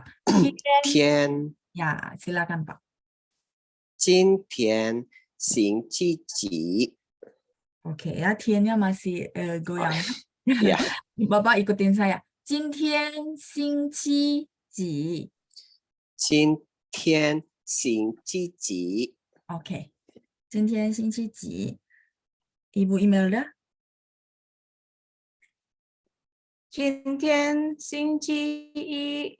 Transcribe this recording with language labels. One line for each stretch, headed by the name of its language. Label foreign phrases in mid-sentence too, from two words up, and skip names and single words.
Chinese: 天
Indonesian: Ya, silakan, Pak.
Chinese: 今天星期几？
Indonesian: Oke ya, 天nya masih goyang. Ya. Bapak ikutin saya.
Chinese: 今天星期几？今天星期几？ Oke. 今天星期几？ Ibu Imelda? 今天星期一。